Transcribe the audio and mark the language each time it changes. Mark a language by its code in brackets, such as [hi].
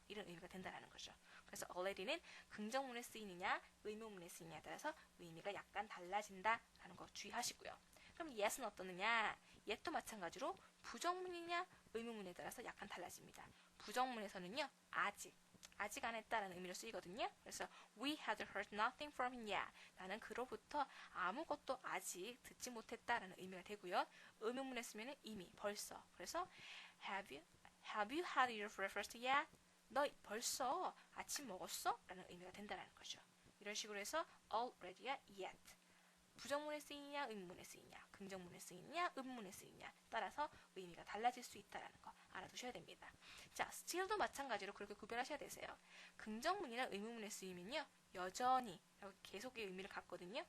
[ko] 이런 의미가 된다는 거죠. 그래서 already는 긍정문에 쓰이느냐 의문문에 쓰이느냐에 따라서 의미가 약간 달라진다라는 거 주의하시고요. 그럼 yes는 어떠느냐? yes도 마찬가지로 부정문이냐 의문문에 따라서 약간 달라집니다. 부정문에서는요 아직 안 했다라는 의미로 쓰이거든요. 그래서 [en] we had heard nothing from him yet. [ko] 나는 그로부터 아무것도 아직 듣지 못했다라는 의미가 되고요. 의문문에 쓰면은 이미, 벌써. 그래서 [en] have you had your breakfast yet? [ko] 너 벌써 아침 먹었어? 라는 의미가 된다는 거죠. 이런 식으로 해서 already와 yet. 부정문에 쓰이냐 의문문에 쓰이냐 긍정문에 쓰이느냐, 음문에 쓰이느냐 따라서 의미가 달라질 수 있다는 거 알아두셔야 됩니다. 자, still도 마찬가지로 그렇게 구별하셔야 되세요. 긍정문이나 의문문에 쓰이면요, 여전히 계속의 의미를 갖거든요.